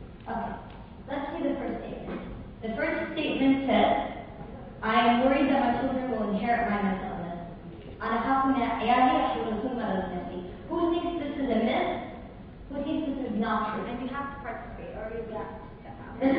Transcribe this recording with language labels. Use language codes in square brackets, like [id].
[en] Okay, let's see the first statement. The first statement says, I am worried that my children will inherit my mental illness. [ar] أنا خاف من عيالي راح يورثون مرض نفسي. [en] Who thinks this is a myth? Who thinks this is not true? And you have to participate or you'll be asked to step out.